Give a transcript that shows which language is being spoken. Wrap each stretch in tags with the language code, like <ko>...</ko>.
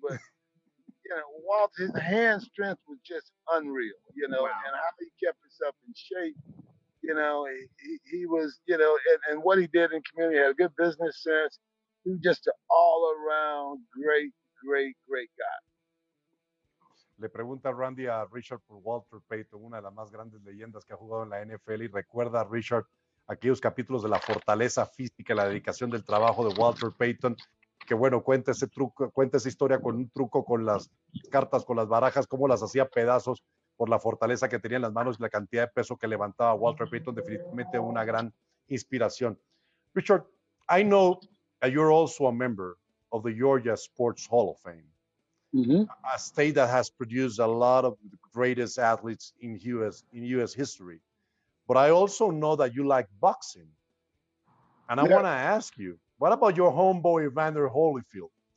<en>But, Walter, his hand strength was just unreal, Wow. and how he kept himself in shape. He was, and what he did in community, had a good business sense. He was just an all-around great guy.</en> <es>Le pregunta Randy a Richard por Walter Payton, una de las más grandes leyendas que ha jugado en la NFL, y recuerda a Richard aquellos capítulos de la fortaleza física y la dedicación del trabajo de Walter Payton, que bueno, cuenta esa historia con un truco con las cartas, con las barajas, cómo las hacía pedazos por la fortaleza que tenía en las manos y la cantidad de peso que levantaba Walter Payton, definitivamente una gran inspiración.</es> <en>Richard, I know that you're also a member of the Georgia Sports Hall of Fame. Mm-hmm. A state that has produced a lot of the greatest athletes in U.S. history. But I also know that you like boxing. And I want to ask you, what about your homeboy, Evander Holyfield?</en>